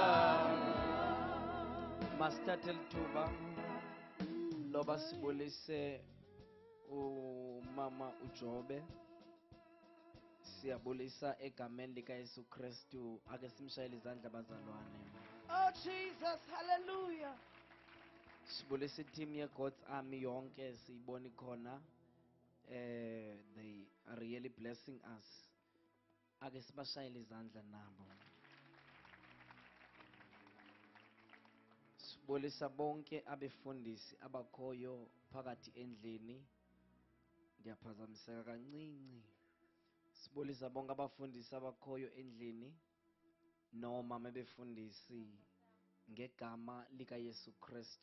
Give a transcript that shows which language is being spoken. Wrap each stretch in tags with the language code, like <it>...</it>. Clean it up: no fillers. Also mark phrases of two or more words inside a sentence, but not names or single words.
<zu>Masithathe lithuba loba sibulise umama uJobe. Siyabulisa egameni likaYesu Kristu. Ake simshayele izandla bazalwane.</zu> <en>Oh Jesus, hallelujah.</en> <zu>Sibulisa team ye God's Army yonke siyibona khona.</zu> <en>They are really blessing us.</en> <zu>Ake sibashayele izandla nabo. Sibulisa bonke abefundisi abakhoyo phakathi endlini.</zu> <xh>Ndiyaphazamiseka kancinci. Sibulisa bonke abafundisi abakhoyo endlini noma mebefundisi ngegama likaYesu Kristu.</xh>